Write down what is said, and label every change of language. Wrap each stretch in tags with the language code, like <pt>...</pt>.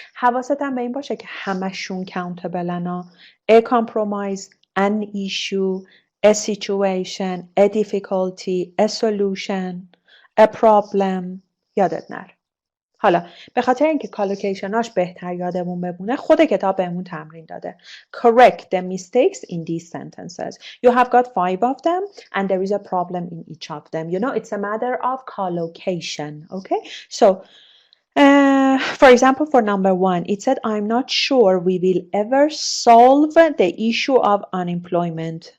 <fa>حواست هم به این باشه که همشون countable.</fa> <en>A compromise, an issue, a situation, a difficulty, a solution, a problem.</en> <fa>یادت نره. حالا به خاطر اینکه کالوکیشناش بهتر یادمون بمونه خود کتاب بهمون تمرین داده.</fa> <en>Correct the mistakes in these sentences. You have got 5 of them and there is a problem in each of them. You know, it's a matter of collocation. Okay, so for example, for number 1, it said, I'm not sure we will ever solve the issue of unemployment.</en>